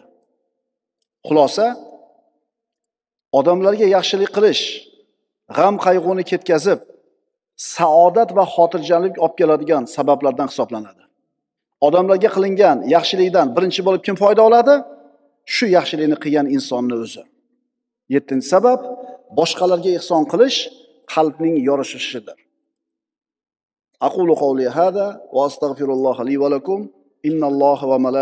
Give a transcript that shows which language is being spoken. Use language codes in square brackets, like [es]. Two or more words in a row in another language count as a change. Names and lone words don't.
[uz] Xulosa, odamlarga yaxshilik qilish, g'am qayg'uni ketkazib, saodat va xotirjamlik olib keladigan sabablardan hisoblanadi. Odamlarga qilingan yaxshilikdan birinchi bo'lib kim foyda oladi? Shu yaxshilikni qilgan insonning o'zi. 7-sabab, boshqalarga ihson qilish qalbning yorishishidir. [ar] أقول قولي هذا وأستغفر الله لي ولكم. إن الله و